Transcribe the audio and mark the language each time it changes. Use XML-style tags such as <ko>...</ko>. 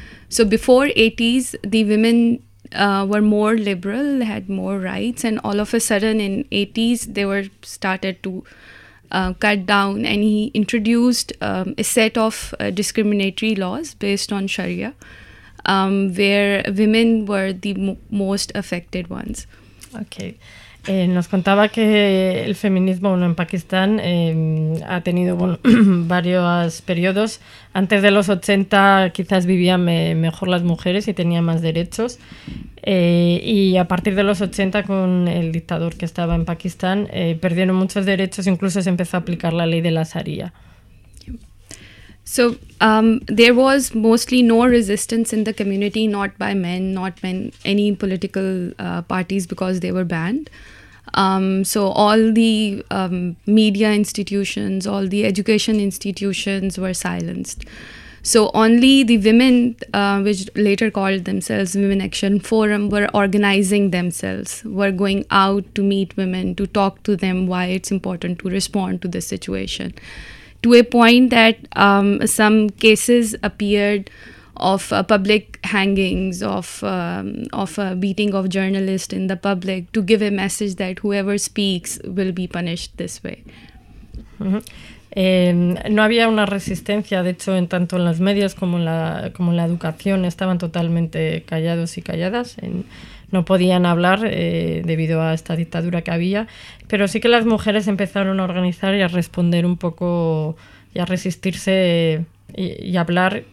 <en>So before 80s, the women were more liberal, had more rights. And all of a sudden in 80s, they were started to cut down. And he introduced a set of discriminatory laws based on Sharia, where women were the most affected ones. Okay.</en> <es>Nos contaba que el feminismo, bueno, en Pakistán ha tenido varios periodos. Antes de los 80 quizás vivían mejor las mujeres y tenían más derechos. Y a partir de los 80, con el dictador que estaba en Pakistán, perdieron muchos derechos, incluso se empezó a aplicar la ley de la Sharia.</es> <en>So there was mostly no resistance in the community, not by men, any political parties, because they were banned. So all the media institutions, all the education institutions were silenced. So only the women, which later called themselves Women Action Forum, were organizing themselves, were going out to meet women, to talk to them why it's important to respond to this situation. To a point that some cases appeared of public hangings, of beating of journalists in the public, to give a message that whoever speaks will be punished this way. Uh-huh.</en> <es>No había una resistencia, de hecho, en tanto en los medios como en la educación, estaban totalmente callados y calladas. No podían hablar debido a esta dictadura que había, pero sí que las mujeres empezaron a organizar y a responder un poco y a resistirse y hablar.</es>